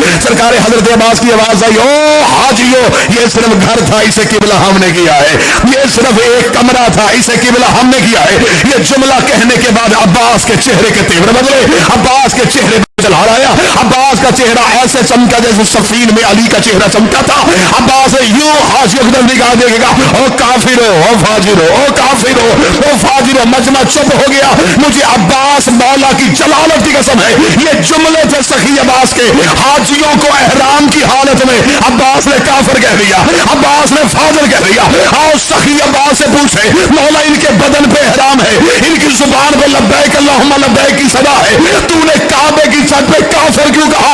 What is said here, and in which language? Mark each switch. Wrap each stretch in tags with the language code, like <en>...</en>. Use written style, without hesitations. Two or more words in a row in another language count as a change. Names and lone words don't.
<ur>سرکار حضرت عباس کی آواز آئی، او حاجیو، یہ صرف گھر تھا، اسے قبلہ ہم نے کیا ہے، یہ صرف ایک کمرہ تھا، اسے قبلہ ہم نے کیا ہے۔ یہ جملہ کہنے کے بعد عباس کے چہرے کے تیور بدلے، عباس کے چہرے چلا آیا، عباس کا چہرہ ایسے چمکا جیسے صفین میں علی کا چہرہ چمکا تھا۔ عباس یوں حاجیوں کی طرف نگاہ دیکھے گا، او کافرو، او فاجرو، او کافرو، او فاجرو، مجمع چپ ہو گیا۔ مجھے عباس مولا کی جلالت کی قسم ہے، یہ جملے تھے سخی عباس کے، حاجیوں کو احرام کی حالت میں عباس نے کافر کہہ دیا، عباس نے فاجر کہہ دیا۔ آؤ سخی عباس سے پوچھے، مولا ان کے بدن پہ احرام ہے، ان کی زبان پہ</ur> <ar>لبیک اللہم لبیک</ar> <ur>کی صدا ہے، تو نے کعبے کی چھت پہ کافر کیوں کہا؟</ur>